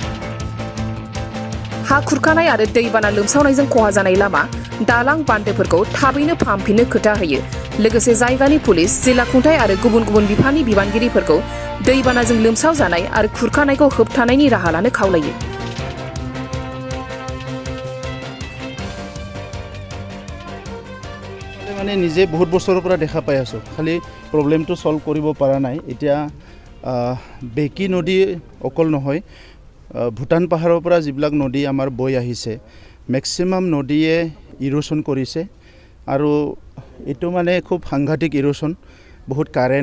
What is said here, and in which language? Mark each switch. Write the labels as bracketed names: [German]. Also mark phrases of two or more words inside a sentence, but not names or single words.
[Bodo] हा खुरखानाय आरो दैबाना लोमसावनायजों खहा जानाय लामा, दालां, बान्दोफोरखौ थाबैनो फाहामफिननो खोथा होयो। लोगोसे जायगानि पुलिस, जिल्ला खुंथाय आरो गुबुन गुबुन बिफाननि बिबानगिरिफोरखौ दैबानाजों लोमसावजानाय आरो खुरखानायखौ होबथानायनि राहा लानो खावलायो। [Assamese] মানে নিজে বহুত বছৰৰ পৰা দেখা পাই আছোঁ, খালি [English] problem solve [Assamese] কৰিব পৰা নাই। এতিয়া বেকি নদী অকল নহয়, ভূটান পাহাৰৰ পৰা যিবিলাক নদী আমাৰ বৈ আহিছে, মেক্সিমাম নদীয়ে ইৰোশ্যন কৰিছে আৰু এইটো মানে খুব সাংঘাতিক ইৰোশ্যন, বহুত কাৰেণ্ট।